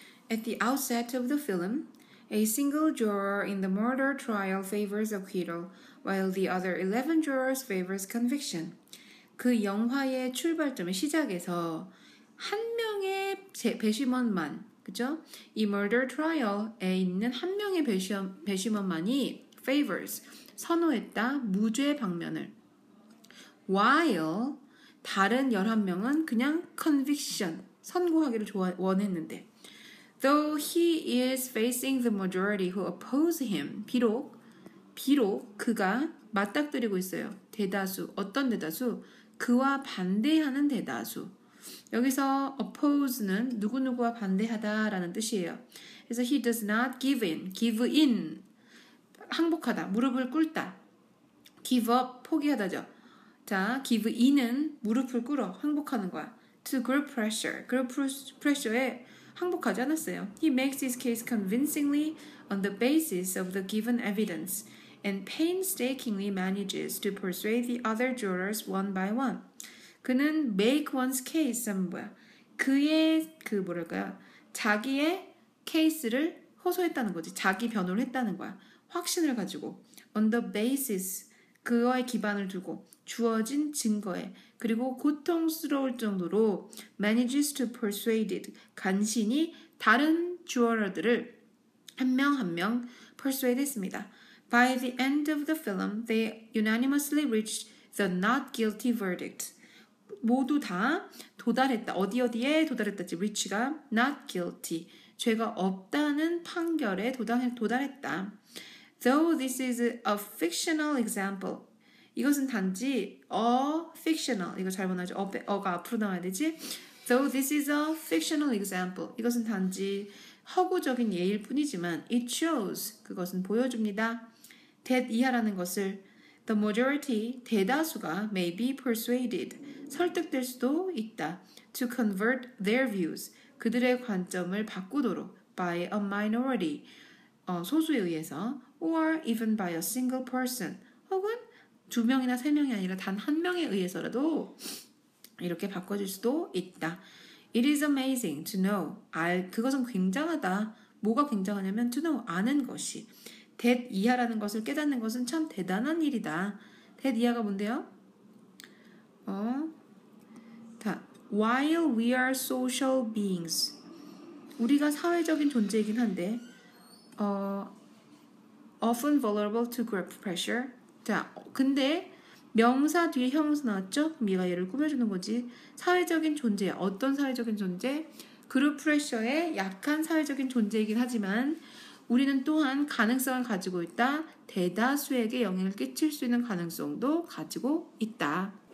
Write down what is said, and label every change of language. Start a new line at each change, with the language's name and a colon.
English: At the outset of the film, a single juror in the murder trial favors acquittal, while the other 11 jurors favors conviction.
Korean: 그 영화의 출발점의 시작에서 한 명의 배심원만, 그죠? 이
English: murder trial
Korean: 에 있는 한 명의 배심원만이 favors, 선호했다, 무죄 방면을. While 다른 11명은 그냥 conviction, 선고하기를 원했는데.
English: Though he is facing the majority who oppose him,
Korean: 비록 그가 맞닥뜨리고 있어요. 대다수, 어떤 대다수? 그와 반대하는 대다수. 여기서 oppose는 누구누구와 반대하다라는 뜻이에요. 그래서
English: he does not give in,
Korean: 항복하다, 무릎을 꿇다.
English: give up,
Korean: 포기하다죠. 자,
English: give in
Korean: 은 무릎을 꿇어, 항복하는 거야.
English: to group pressure
Korean: 에 항복하지 않았어요.
English: He makes his case convincingly on the basis of the given evidence and painstakingly manages to persuade the other jurors one by one.
Korean: 그는
English: make one's case
Korean: 하면 뭐야? 그의 자기의 케이스를 호소했다는 거지. 자기 변호를 했다는 거야. 확신을 가지고
English: on the basis,
Korean: 그거에 기반을 두고 주어진 증거에, 그리고 고통스러울 정도로
English: manages to persuade it,
Korean: 간신히 다른 주어러들을 한 명 한 명 persuade 했습니다.
English: By the end of the film, they unanimously reached the not guilty verdict.
Korean: 모두 다 도달했다. 어디에 도달했다지? reach가
English: not guilty,
Korean: 죄가 없다는 판결에 도달했다.
English: Though this is a fictional example,
Korean: 이것은 단지
English: a fictional,
Korean: 이거 잘못 나죠? 어가 앞으로 나와야 되지?
English: Though this is a fictional example,
Korean: 이것은 단지 허구적인 예일 뿐이지만
English: it shows,
Korean: 그것은 보여줍니다. that 이하라는 것을
English: the majority,
Korean: 대다수가
English: may be persuaded,
Korean: 설득될 수도 있다.
English: to convert their views,
Korean: 그들의 관점을 바꾸도록
English: by a minority,
Korean: 소수에 의해서
English: or even by a single person,
Korean: 혹은 2명이나 3명이 아니라 단 1명에 의해서라도 이렇게 바꿔줄 수도 있다.
English: It is amazing to know,
Korean: 그것은 굉장하다. 뭐가 굉장하냐면
English: to know,
Korean: 아는 것이. that 이하라는 것을 깨닫는 것은 참 대단한 일이다. that 이하가 뭔데요?
English: While we are social beings,
Korean: 우리가 사회적인 존재이긴 한데
English: often vulnerable to group pressure.
Korean: 자, 근데 명사 뒤에 형용사 나왔죠? 미가 얘를 꾸며주는 거지. 사회적인 존재, 어떤 사회적인 존재? 그룹 프레셔에 약한 사회적인 존재이긴 하지만 우리는 또한 가능성을 가지고 있다. 대다수에게 영향을 끼칠 수 있는 가능성도 가지고 있다.